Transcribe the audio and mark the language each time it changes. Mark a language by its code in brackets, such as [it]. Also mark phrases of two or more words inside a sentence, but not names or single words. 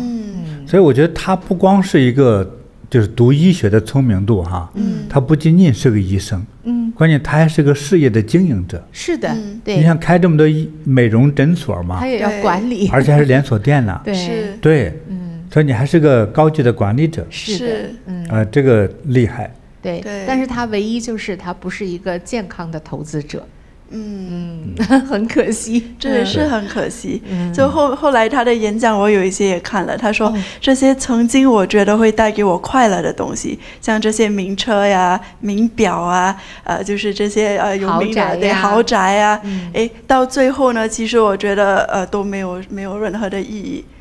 [zh] 所以我覺得他不光是一個。就是讀醫學的聰明度哈，他不僅僅是個醫生，關鍵他還是個事業的經營者。是的，對。你想開這麼多美容診所嘛，他也要管理，而且還是連鎖店呢。對，所以你還是個高級的管理者。是這個厲害。對，但是他唯一就是他不是一個健康的投資者， 很可惜，这也是很可惜。就後來他的演講，我有一些也看了。他說這些曾經我覺得會帶給我快樂的東西，像這些名車呀、名錶啊，就是這些有名的豪宅啊，到最後呢，其實我覺得都沒有任何的意義，